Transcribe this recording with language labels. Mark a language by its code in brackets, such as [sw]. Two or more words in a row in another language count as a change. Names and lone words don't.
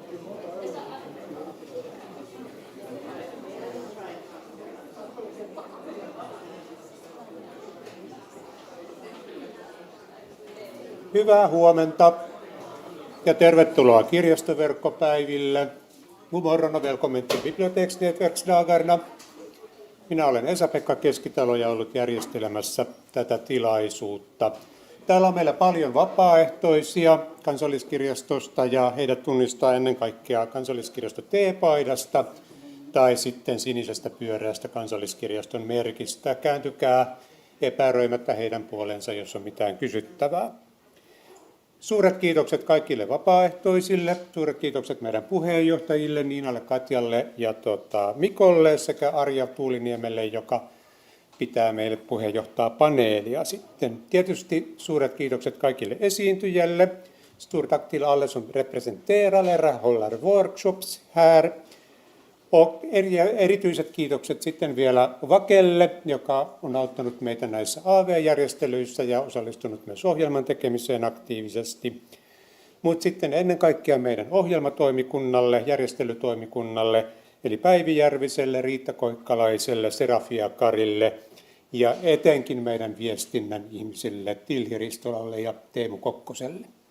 [fi] Hyvää huomenta ja tervetuloa Kirjastoverkkopäiville. [sv] God morgon och välkommen till biblioteksnätverksdagarna. [fi] Minä olen Esa-Pekka Keskitalo ja ollut järjestelemässä tätä tilaisuutta. Täällä on meillä paljon vapaaehtoisia Kansalliskirjastosta ja heidät tunnistaa ennen kaikkea Kansalliskirjasto T-paidasta tai sitten sinisestä pyöreästä Kansalliskirjaston merkistä. Kääntykää epäröimättä heidän puolensa, jos on mitään kysyttävää. Suuret kiitokset kaikille vapaaehtoisille, suuret kiitokset meidän puheenjohtajille Niinalle, Katjalle ja Mikolle sekä Arja Tuuliniemelle, joka pitää meille puheenjohtaa paneelia sitten. Tietysti suuret kiitokset kaikille esiintyjille. [sv] Stort tack till alla som representerar eller håller workshops här. [fi] Erityiset kiitokset sitten vielä Vakelle, joka on auttanut meitä näissä AV-järjestelyissä ja osallistunut myös ohjelman tekemiseen aktiivisesti. Mutta sitten ennen kaikkea meidän ohjelmatoimikunnalle, järjestelytoimikunnalle, eli Päivi Järviselle, Riitta Koikkalaiselle, Serafia Karille ja etenkin meidän viestinnän ihmisille Tilhi Ristolalle ja Teemu Kokkoselle.